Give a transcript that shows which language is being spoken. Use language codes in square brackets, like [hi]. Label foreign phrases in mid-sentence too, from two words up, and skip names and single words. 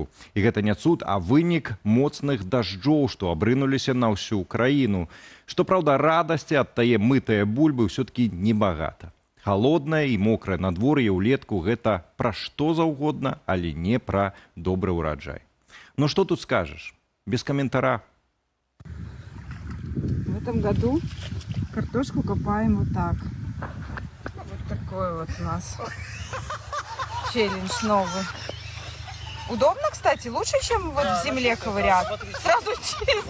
[be] І гэта не цуд, а вынік моцных дажджоў, што абрынуліся на ўсю краіну. Што праўда, радасці ад тае мытае бульбы ўсё-ткі небагата. Халоднае і мокрае надвор'е ўлетку гэта пра што заўгодна, але не пра добры ўраджай. Што тут скажаш? [ru] Без комментара. В этом году картошку копаем вот так. Вот такой вот у нас челлендж новый. Удобно, кстати, лучше, чем вот в земле ковырять. Сразу чисто.